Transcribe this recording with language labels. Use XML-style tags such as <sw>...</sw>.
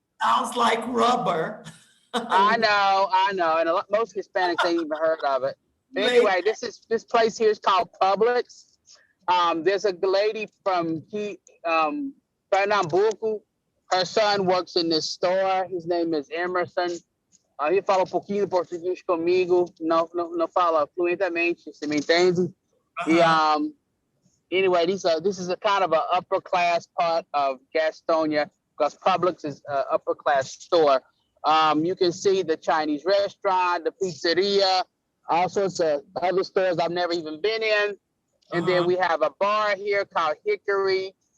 <en>Sounds like rubber. I know, and most Hispanics ain't even heard of it. But anyway, this place here is called Publix. There's a lady from Pernambuco. Her son works in this store. His name is Emerson.</en> <pt>Ele fala pouquinho português comigo. Não fala fluentemente, você me entende?</pt> <en>Anyway, this is a kind of an upper class part of Gastonia because Publix is an upper class store. You can see the Chinese restaurant, the pizzeria, all sorts of other stores I've never even been in. And then we have a bar here called Hickory.</en>